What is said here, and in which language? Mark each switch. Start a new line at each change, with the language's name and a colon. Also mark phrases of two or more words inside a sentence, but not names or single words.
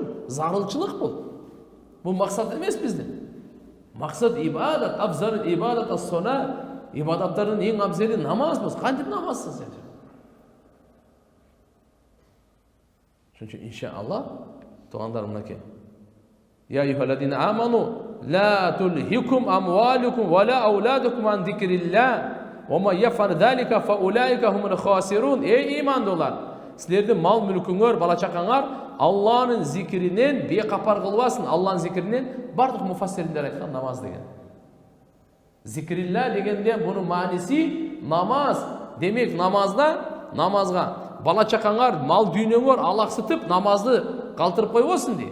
Kyrgyz: Зарылчылык бул. Бул максат эмес биздин. Максат ибадат, абзал ибадат ас-сала. Ибадаттардын эң абзали намаз бул. Кантип намазсыз сен? Шунча иншааллах тугандар мынакей.
Arabic: يا أيها الذين آمنوا لا تلهكم أموالكم ولا أولادكم عن ذكر الله ومن يفعل ذلك فأولئك هم الخاسرون.
Kyrgyz: Ey imandolар, силердин мал мүлкүңөр, бала чакаңар Алланын зикиринен бейкапар кылбасын. Алланын зикиринен бардык муфассирлер айткан намаз деген. Зикрилла дегенде бунун мааниси намаз. Демек намазга бала чакаңар, мал дүйнөңөр алаксытып намазды калтырып койбосун дейт.